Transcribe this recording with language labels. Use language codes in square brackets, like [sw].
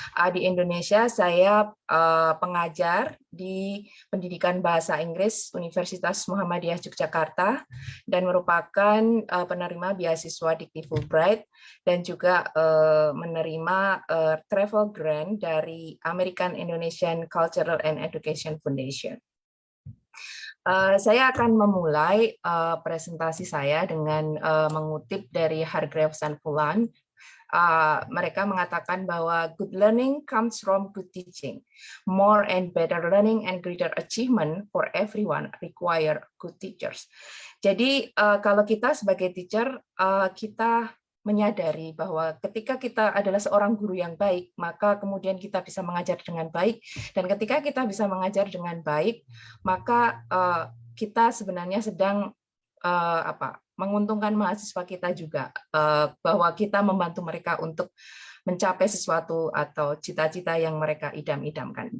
[id] Di Indonesia saya pengajar di Pendidikan Bahasa Inggris Universitas Muhammadiyah Yogyakarta dan merupakan penerima beasiswa Dikti Fulbright dan juga menerima travel grant dari American Indonesian Cultural and Education Foundation. Saya akan memulai presentasi saya dengan mengutip dari Hargreaves and Pullan. Mereka mengatakan bahwa [en] good learning comes from good teaching. More and better learning and greater achievement for everyone require good teachers. [id] Jadi kalau kita sebagai teacher, kita menyadari bahwa ketika kita adalah seorang guru yang baik, maka kemudian kita bisa mengajar dengan baik, dan ketika kita bisa mengajar dengan baik, maka kita sebenarnya sedang menguntungkan mahasiswa kita juga, bahwa kita membantu mereka untuk mencapai sesuatu atau cita-cita yang mereka idam-idamkan.